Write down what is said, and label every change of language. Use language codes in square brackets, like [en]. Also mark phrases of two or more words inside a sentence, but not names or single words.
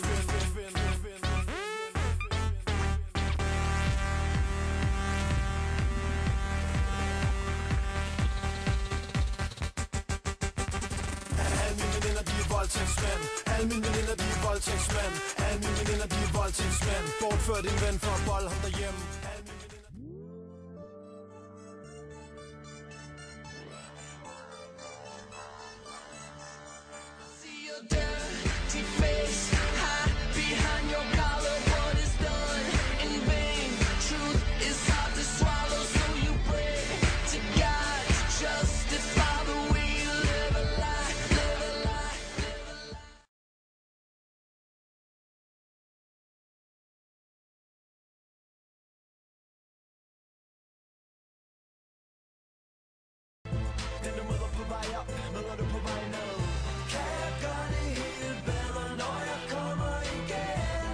[da] Voldtægtsmænd. Alle mine veninder, de er voldtægtsmænd. Alle mine veninder, de er voldtægtsmænd. Bortfør din ven for at bolle ham derhjemme. [en] See your dirty face, hide behind your collar. What is done in vain? Truth is hard to swallow, so you pray to God to justify the way you live a lie, live a lie. [da] Den du møder på vej op, møder du på vej ned. Kan jeg gøre det helt bedre, når jeg kommer igen?